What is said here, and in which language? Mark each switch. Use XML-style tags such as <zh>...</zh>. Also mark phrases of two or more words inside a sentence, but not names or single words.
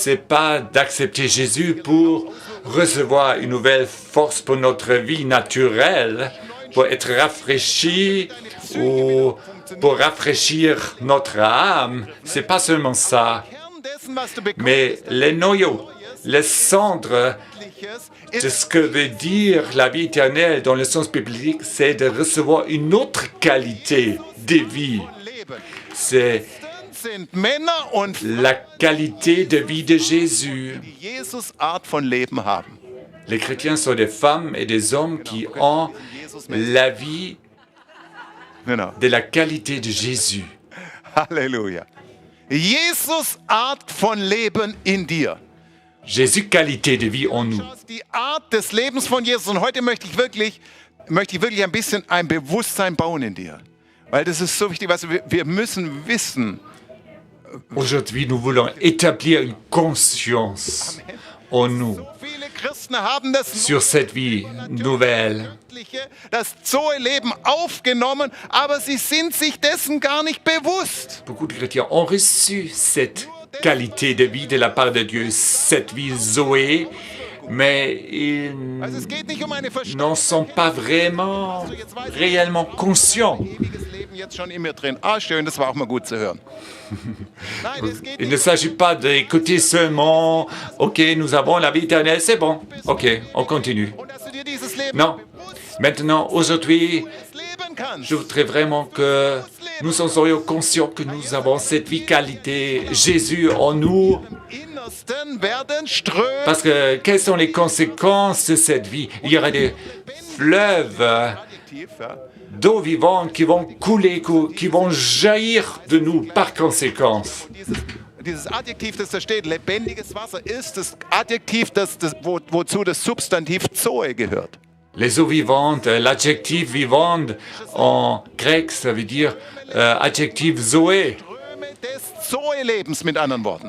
<fr>C'est pas d'accepter Jésus pour recevoir une nouvelle force pour notre vie naturelle, pour être rafraîchi ou pour rafraîchir notre âme. C'est pas seulement ça,</fr> <de>Kern dessen, was du bekommst,</de> <fr>mais les noyaux, les cendres de</fr> <de>ist</de> <fr>ce que veut dire la vie éternelle dans le sens biblique, c'est de recevoir une autre qualité de vie.</fr> <de>Leben.</de> <fr>C'est</fr> <de>Sind Männer und</de> <fr>la qualité de vie de Jésus.</fr> <de>die Jesus Art von Leben haben.</de> <fr>Les chrétiens sont des femmes et des hommes qui ont la vie</fr> <de>Genau.</de> <fr>de la qualité de Jésus. Halleluja.</fr> <de>Jesus Art von Leben in dir.</de> <fr>Jésus, qualité de vie en nous.</fr> <de>Die Art des Lebens von Jesus. Und heute möchte ich wirklich ein bisschen ein Bewusstsein bauen in dir. Weil das ist so wichtig, wir müssen wissen.</de> <fr>Aujourd'hui, nous voulons établir une conscience en nous</fr> <de>So viele Christen haben das</de> <fr>sur cette vie nouvelle.</fr> <de>das Zoe-Leben aufgenommen, aber sie sind sich dessen gar nicht bewusst.</de> <fr>Beaucoup de chrétiens ont reçu cette qualité de vie de la part de Dieu, cette vie Zoé, mais ils</fr> <de>Also es geht nicht um eine</de> <fr>n'en sont pas vraiment réellement conscients.</fr> <de>ewiges Leben jetzt schon in mir drin. Ah, schön, das war auch mal gut zu hören. Nein, es geht</de> <fr>Il</fr> <de>nicht.</de> <fr>ne s'agit pas d'écouter seulement, ok, nous avons la vie éternelle, c'est bon, ok, on continue.</fr> <de>Und dass du dir dieses Leben</de> <fr>Non, maintenant, aujourd'hui,</fr> <de>leben kannst.</de> <fr>je voudrais vraiment que nous en soyons conscients que nous avons cette vie qualité, Jésus en nous.</fr> <de>Im Innersten werden Ströme</de> <fr>Parce que quelles sont les conséquences de cette vie? Il y aura des fleuves</fr> <de>tief, ja.</de> <fr>d'eau vivante qui vont couler, qui vont jaillir de nous par conséquence.</fr> <de>Dieses Adjektiv, das da steht, lebendiges Wasser, ist das Adjektiv, wozu das Substantiv Zoe gehört.</de> <fr>Les eaux vivantes, l'adjectif vivante en grec, ça veut dire adjectif Zoé.</fr> <de>Ströme des Zoe-Lebens, mit anderen Worten.</de>